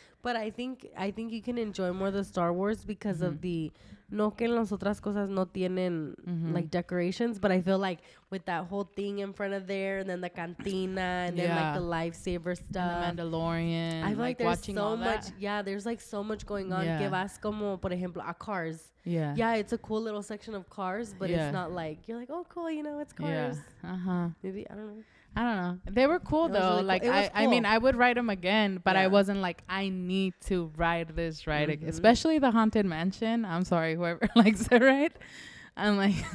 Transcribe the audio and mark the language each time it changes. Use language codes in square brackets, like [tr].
[en] I think you can enjoy more the Star Wars because of the [es] no que las otras cosas no tienen [en] like decorations, but I feel like with that whole thing in front of there, and then the cantina, and then like the lifesaver stuff, and the Mandalorian. I feel like there's so much. Yeah, there's like so much going on. [es] Que vas como por ejemplo a Cars. [en] Yeah. Yeah, it's a cool little section of Cars, but it's not like you're like, oh cool, you know, it's Cars. Yeah. Maybe I don't know. They were cool though. Really like cool. I mean, I would ride them again, but I wasn't like, I need to ride this ride again. Especially the Haunted Mansion. I'm sorry, whoever likes it ride. I'm like,